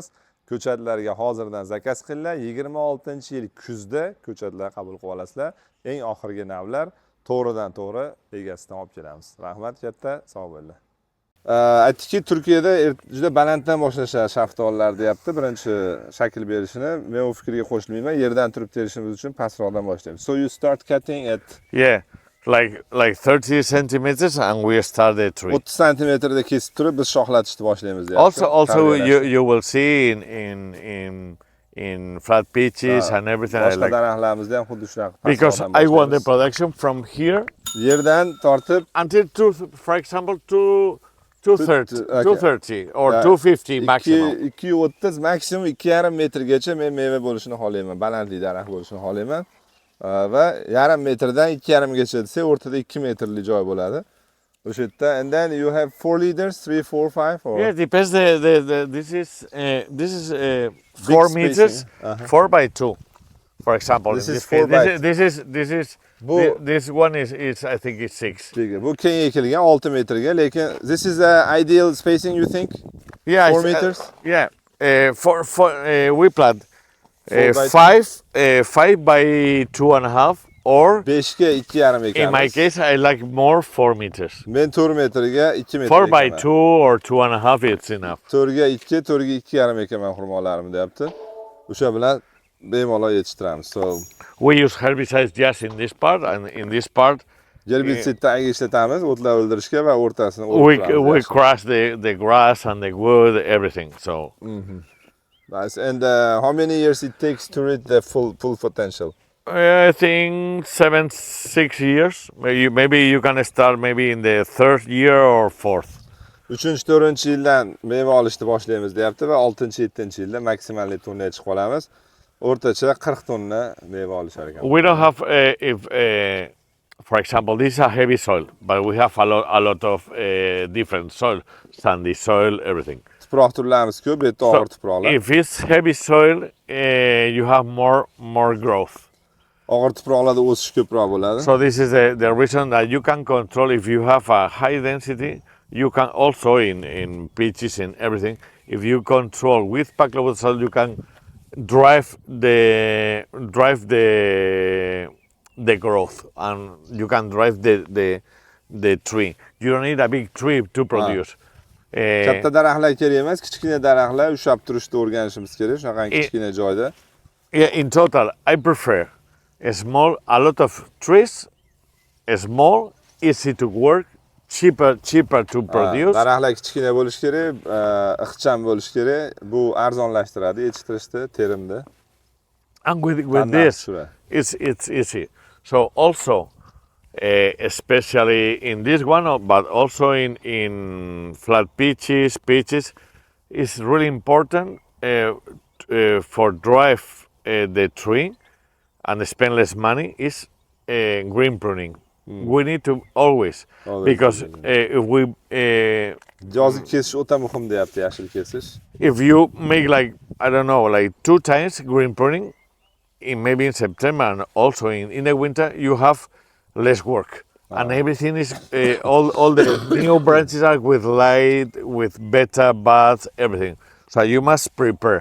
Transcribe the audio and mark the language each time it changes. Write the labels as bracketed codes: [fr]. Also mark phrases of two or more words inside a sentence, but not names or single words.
[uz] Ko'chatlarga hozirdan zakaz qilinglar. 26-yil kuzda ko'chatlar qabul qilib olasizlar. Eng oxirgi navlar to'g'ridan to'g'ri egasidan olib kelamiz. Rahmat katta, sog' bo'linglar. Aytdiki, Turkiyada juda balanddan boshlashadi shaftolilar deyapti. Birinchi shakl berishini men u fikrga qo'shilmayman. Yerdan turib terishimiz uchun pastroqdan boshlaymiz. [en] So you start cutting at like 30 centimeters and we start the tree. [uz] 30 santimetrda kesib turib biz shoxlatishni boshlaymiz deyapti. [en] Also you will see in flat pitches and everything [uz] boshqa daraxtlarimizda ham xuddi shunaqa. [en] Because I want the production from here [uz] Yerdan tortib [en] until for example 230 okay. 230 or 250 maximum. [uz] 230 maksimum 2,5 metrgacha men meva bo'lishini xohlayman. Balandlik daraxt bo'lishini xohlayman. Va yarim metrdan 2,5 gacha desa, o'rtada 2 metrli joy bo'ladi. O'sha yerda [en] and then you have 4 liters, 3, 4, 5 or Yeah, depends this is 4 meters, 4 by 2. For example, This in is this case, 4 by this one is I think it's 6. [uz] Bu keng ekilgan 6 metrga, lekin [en] this is the ideal spacing you think? Yeah, 4 meters? Yeah, we plant 5 by 2.5 or [uz] 5 ga 2,5 ekamiz. [en] in my case I like more 4 meters. [uz] Men 4 metrga 2 metr 4 by ekaman. [en] 2 or 2.5 it's enough. [uz] 4 ga 2, 4 ga 2,5 ekaman xurmolarimni deyapti. O'sha bilan bemalol yetishtiramiz. [en] So We use herbicides just in this part and in this part [uz] herbitsidni tagiga ishlatamiz, o'tlar o'ldirishga va o'rtasini [en] we crush the grass and the wood, everything. So Nice. And how many years it takes to reach the full potential? I think 6 years. Maybe you can start maybe in the 3rd year or 4th. [uz] 3-4 yildan meva olishni boshlaymiz deyapti va 6-7 yilda maksimalli tonnaga chiqib qolamiz. O'rtacha 40 tonna meva olishar ekan. [en] We don't have for example, this is a heavy soil, but we have a lot of different soil, sandy soil, everything. [uz] Tuproq turlarimiz ko'p, bu yerda og'ir tuproqlar. [en] If it's heavy soil, you have more growth. [uz] Og'ir tuproqlarda o'sish ko'proq bo'ladi. [en] So this is the reason that you can control if you have a high density. You can also in pitches and everything. If you control with paclobutazol, you can drive the growth and you can drive the tree. You don't need a big tree to produce. [uz] Katta daraxtlar kerak emas, kichkina daraxtlar ushlab turishni o'rganishimiz kerak, shunaqangi kichkina joyda. [en] Yeah, in total, I prefer a lot of trees, small, easy to work, cheaper to produce. [uz] Daraxtlar kichkina bo'lish kerak, ixcham bo'lish kerak. Bu arzonlashtiradi yetishtirishni, terimni. [en] And with this, it's easy. So also, especially in this one, but also in flat pitches, it's really important for drive the tree and spend less money is green pruning. We need to always because if we [uz] yozgi kesish o'ta muhim deyapti, yashil kesish. [en] If you make like I don't know, like 2 times green pruning, maybe in September and also in the winter, you have less work. And everything is, all the new branches are with light, with beta, buds, everything. So you must prepare.